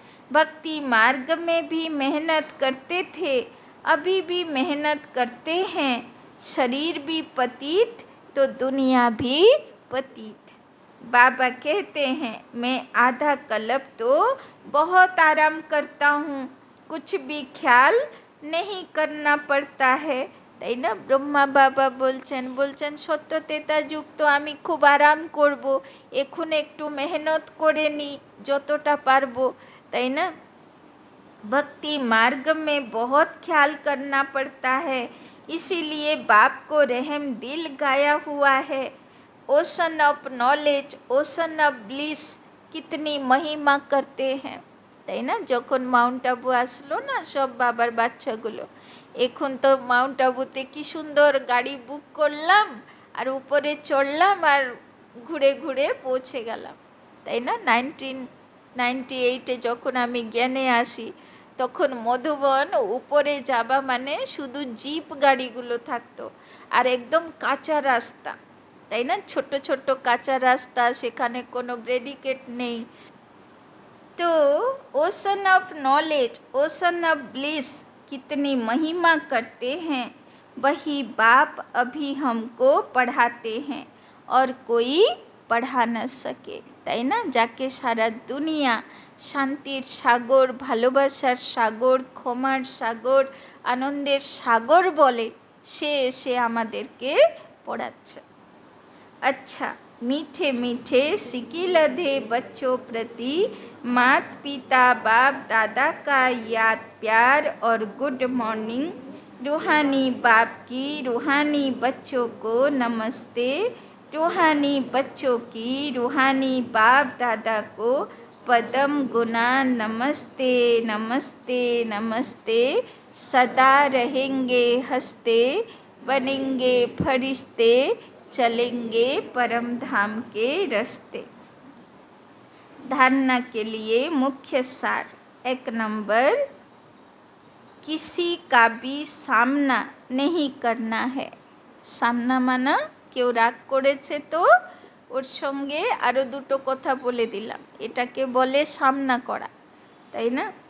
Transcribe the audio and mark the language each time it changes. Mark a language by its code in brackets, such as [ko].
[hi] भक्ति मार्ग में भी मेहनत करते थे, अभी भी मेहनत करते हैं। शरीर भी पतित तो दुनिया भी पतित। बाबा कहते हैं मैं आधा कल्प तो बहुत आराम करता हूँ, कुछ भी ख्याल नहीं करना पड़ता है, [bn] তাই না? ব্রহ্মা বাবা বলছেন সত্যতেতা যুক্ত আমি খুব আরাম করব, এখন একটু মেহনত করে নিই যতটা পারবো, তাই না? [hi] भक्ति मार्ग में बहुत ख्याल करना पड़ता है, इसीलिए बाप को रहम दिल गाया हुआ है। Ocean of knowledge, ocean of bliss, कितनी महिमा करते हैं, [bn] তাই না? যখন মাউন্ট আবু আসলো না সব বাবার বাচ্চাগুলো, এখন তো মাউন্ট আবুতে কি সুন্দর গাড়ি বুক করলাম আর উপরে চড়লাম আর ঘুরে ঘুরে পৌঁছে গেলাম, তাই না? 1998-এ যখন আমি জ্ঞানে আসি তখন মধুবন উপরে যাবা মানে শুধু জিপ গাড়িগুলো থাকতো আর একদম কাঁচা রাস্তা, তাই না? ছোট ছোট কাঁচা রাস্তা, সেখানে কোনো ব্রেডিকেট নেই। [hi] तो ocean of knowledge, ocean of bliss, कितनी महिमा करते हैं, वही बाप अभी हमको पढ़ाते हैं और कोई पढ़ा न सके, [bn] তাই না? যাকে সারা দুনিয়া শান্তির সাগর, ভালোবাসার সাগর, ক্ষমার সাগর, আনন্দের সাগর বলে, সে এসে আমাদেরকে পড়াচ্ছে। [hi] अच्छा, मीठे मीठे सिकी लधे बच्चों प्रति मात पिता बाप दादा का याद प्यार और गुड मॉर्निंग। रूहानी बाप की रूहानी बच्चों को नमस्ते, रूहानी बच्चों की रूहानी बाप दादा को पदम गुना नमस्ते नमस्ते नमस्ते। सदा रहेंगे हंसते, बनेंगे फरिश्ते, चलेंगे परम धाम के रास्ते। धारणा के लिए मुख्य सार। 1 नंबर, किसी का भी सामना नहीं करना है। सामना माना [bn] কেউ রাগ করেছে তো ওর সঙ্গে আরও দুটো কথা বলে দিলাম, এটাকে বলে সামনা করা, তাই না?